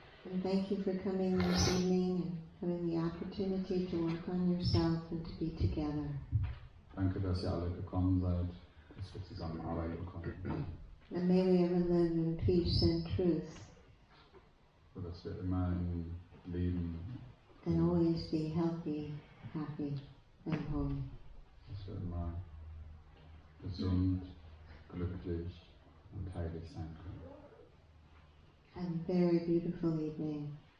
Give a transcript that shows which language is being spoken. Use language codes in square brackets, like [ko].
[en] And thank you for coming this evening and having the opportunity to work on yourself and to be together. [de] Danke, dass ihr alle gekommen seid, dass wir zusammenarbeiten konnten, [en] And may we ever live in peace and truth [de] sodass wir immer im Leben, [en] and always be healthy, happy, and whole. [de] dass wir immer gesund, glücklich und heilig sein können. [en] And a very beautiful evening.